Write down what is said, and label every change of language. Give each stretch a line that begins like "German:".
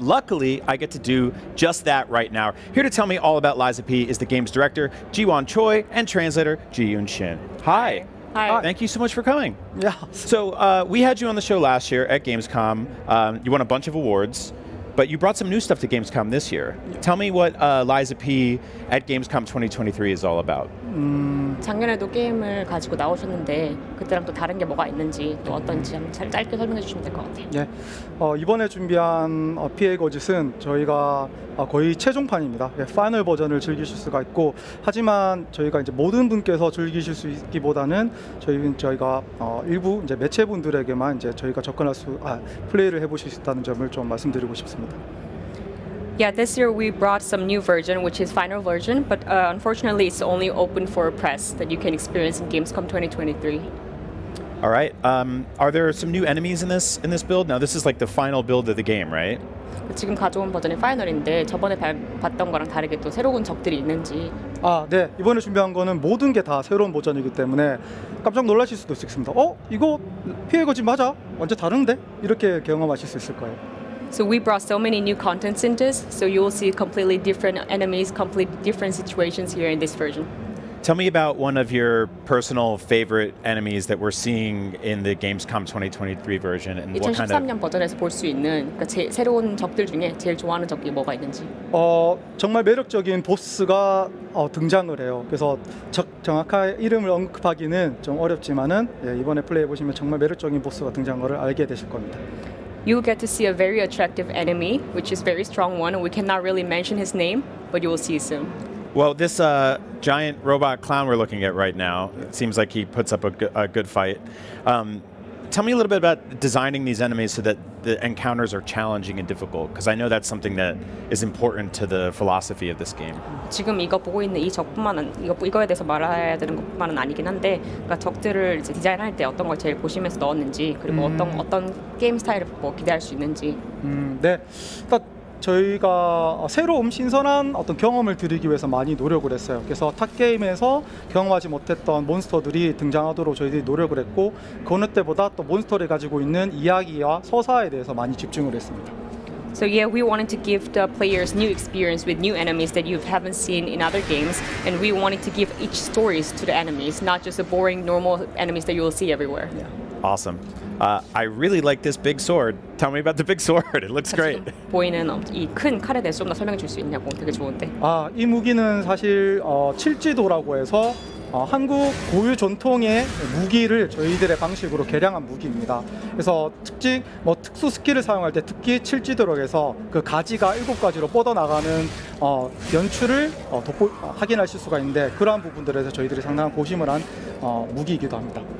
English: Luckily, I get to do just that right now. Here to tell me all about Lies of P is the game's director, Ji-won Choi, and translator, Ji-yoon Shin. Hi. Hi. Thank you so much for coming. Yeah. So we had you on the show last year at Gamescom. You won a bunch of awards, but you brought some new stuff to Gamescom this year. Yeah. Tell me what Lies of P at Gamescom 2023 is all about.
Korean: 작년에도 게임을 가지고 나오셨는데 그때랑 또 다른 게 뭐가 있는지 또 어떤지 한번 짧게 설명해 주시면 될 것 같아요. 네, 이번에 준비한 PA 거짓은 저희가 거의 최종판입니다. 파이널 버전을 즐기실 수가 있고, 하지만 저희가 이제 모든 분께서 즐기실 수 있기보다는 저희가 일부 이제 매체분들에게만 이제 저희가 플레이를 해보실 수 있다는 점을 좀 말씀드리고 싶습니다.
English: Yeah, this year we brought some new version, which is final version, but unfortunately it's only open for press that you can experience in Gamescom 2023. All right. Are there some new enemies in this build? Now this is like the final build of the game, right?
Korean: 지금 가져온 버전이 파이널인데 저번에 봤던 거랑 다르게 또 새로운 적들이 있는지. 네. 이번에 준비한 거는 모든 게 다 새로운 버전이기 때문에 깜짝 놀라실 수도 있습니다. 이거 피해 거짓 맞아? 완전 다른데? 이렇게 경험하실 수 있을 거예요.
English: So we brought so many new contents in this, so you will see completely different enemies, completely different situations here in this version. Tell me about one of your personal favorite enemies that we're seeing in the Gamescom 2023 version, and what kind of.
Korean: 2013년 버전에서 볼 수 있는 그러니까 새로운 적들 중에 제일 좋아하는 적이 뭐가 있는지. 정말 매력적인 보스가 등장을 해요. 그래서 정확한 이름을 언급하기는 좀 어렵지만은 이번에 플레이해 보시면 정말 매력적인 보스가 등장한 것을 알게 되실 겁니다.
English: You will get to see a very attractive enemy, which is a very strong one, and we cannot really mention his name, but you will see soon. Well, this giant robot clown we're looking at right now, it seems like he puts up a good fight. Tell me a little bit about designing these enemies so that the encounters are challenging and difficult, because I know that's something that is important to the philosophy of this game.
Korean: 지금 이거 보고 있는 이 적뿐만은 이거에 대해서 말해야 되는 것뿐만은 아니긴 한데, 그러니까 적들을 이제 디자인할 때 어떤 걸 제일 보시면서 넣었는지, 그리고 어떤 게임 스타일을 뭐 기대할 수 있는지. 네. 저희가 새로운 신선한 어떤 경험을 드리기 위해서 많이 노력을 했어요. 그래서 탑 게임에서 경험하지 못했던 몬스터들이 등장하도록 저희들이 노력을 했고, 그 어느 때보다 또 몬스터를 가지고 있는 이야기와 서사에 대해서 많이 집중을 했습니다.
English: So yeah, we wanted to give the players new experience with new enemies that you haven't seen in other games, and we wanted to give each stories to the enemies, not just the boring normal enemies that you will see everywhere. Yeah. Awesome. I really like this big sword. Tell me about the big sword. It looks great.
Korean: 보이는 이 큰 칼에 대해서 좀 더 설명해 줄 수 있냐고. 되게 좋은데. 이 무기는 사실 칠지도라고 해서 한국 고유 전통의 무기를 저희들의 방식으로 개량한 무기입니다. 그래서 특수 스킬을 사용할 때 특히 칠지도라고 해서 그 가지가 7가지로 뻗어나가는 연출을 확인하실 수가 있는데, 그러한 부분들에서 저희들이 상당한 고심을 한 무기이기도 합니다.